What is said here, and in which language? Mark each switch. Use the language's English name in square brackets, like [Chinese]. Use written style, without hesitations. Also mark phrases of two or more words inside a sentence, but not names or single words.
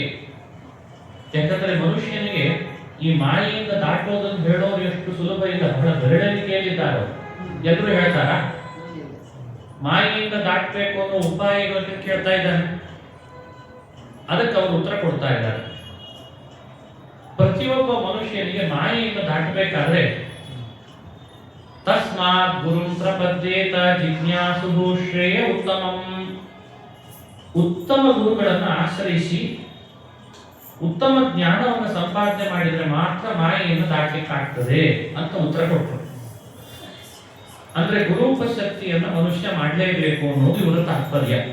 [Kannada] ಯಾಕಂದ್ರೆ ಮನುಷ್ಯನಿಗೆ ಈ ಮಾಯೆಯಿಂದ ದಾಟೋದನ್ನು ಹೇಳೋರು ಎಷ್ಟು ಸುಲಭ ಇಲ್ಲ, ಬಹಳ ಬೆರಳಿಕೆಯಲ್ಲಿದ್ದಾರೆ. ಎಲ್ಲರೂ ಹೇಳ್ತಾರ ಮಾಯೆಯಿಂದ ದಾಟಬೇಕು ಅನ್ನೋ ಉಪಾಯಗಳನ್ನು ಕೇಳ್ತಾ ಇದ್ದಾನೆ, ಅದಕ್ಕೆ ಅವರು ಉತ್ತರ ಕೊಡ್ತಾ ಇದ್ದಾರೆ. ಪ್ರತಿಯೊಬ್ಬ ಮನುಷ್ಯನಿಗೆ ಮಾಯೆಯಿಂದ ದಾಟಬೇಕಾದ್ರೆ [Sanskrit] ತಸ್ಮಾತ್ ಗುರುಂ ಪ್ರಪದ್ಯೇತ ಜಿಜ್ಞಾಸು ಶ್ರೇಯ ಉತ್ತಮಂ. [Kannada] ಉತ್ತಮ ಗುರುಗಳನ್ನು ಆಶ್ರಯಿಸಿ ಉತ್ತಮ ಜ್ಞಾನವನ್ನು ಸಂಪಾದನೆ ಮಾಡಿದ್ರೆ ಮಾತ್ರ ಮಾಯೆಯನ್ನು ದಾಟಲಿಕ್ಕೆ ಆಗ್ತದೆ ಅಂತ ಉತ್ತರ ಕೊಟ್ಟರು. ಅಂದ್ರೆ ಗುರೂಪಶಕ್ತಿಯನ್ನು ಮನುಷ್ಯ ಮಾಡಲೇಬೇಕು ಅನ್ನೋದು ಇವರ ತಾತ್ಪರ್ಯ.